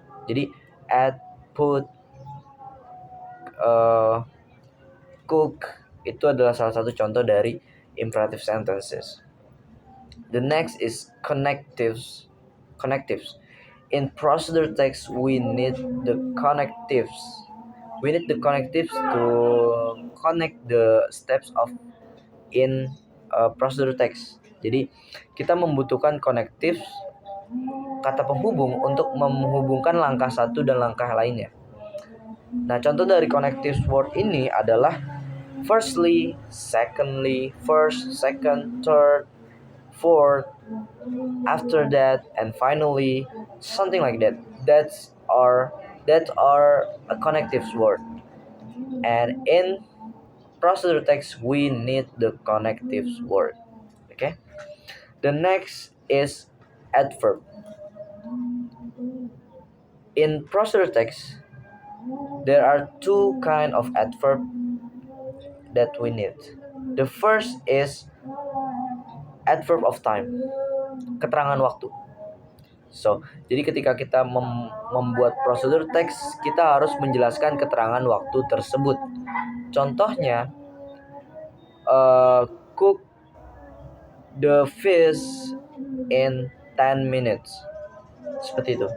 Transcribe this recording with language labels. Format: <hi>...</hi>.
<id>Jadi add, put, cook itu adalah salah satu contoh dari imperative sentences.</id> <en>The next is connectives. Connectives. In procedure text, we need the connectives. We need the connectives to connect the steps of in procedure text.</en> <id>Jadi kita membutuhkan connectives, kata penghubung, untuk menghubungkan langkah satu dan langkah lainnya. Nah, contoh dari connectives word ini adalah firstly, secondly, first, second, third, fourth, after that, and finally,</id> <en>something like that. That are a connectives word. And in procedure text, we need the connectives word. Okay. The next is adverb. In procedure text, there are two kind of adverb that we need. The first is adverb of time,</en> <id>keterangan waktu. So, jadi ketika kita membuat prosedur teks, kita harus menjelaskan keterangan waktu tersebut. Contohnya,</id> <en>cook the fish in 10 minutes.</en> <id>Seperti itu.</id>